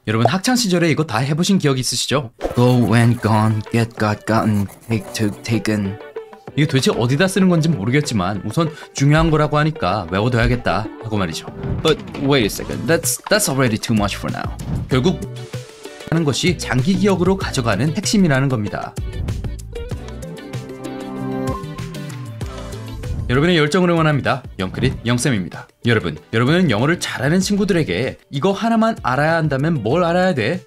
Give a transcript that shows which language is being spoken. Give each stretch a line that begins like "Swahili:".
Korean: 여러분 학창시절에 이거 다 해보신 기억 있으시죠?
English: Go and gone, get got gotten, take took taken.
Korean: 이게 도대체 어디다 쓰는 건지 모르겠지만 우선 중요한 거라고 하니까 외워둬야겠다 하고 말이죠.
English: But wait a second, that's already too much for now.
Korean: 결국 하는 것이 장기 기억으로 가져가는 핵심이라는 겁니다. 여러분의 열정을 응원합니다. 영크릿 영쌤입니다. 여러분은 영어를 잘하는 친구들에게 이거 하나만 알아야 한다면 뭘 알아야 돼?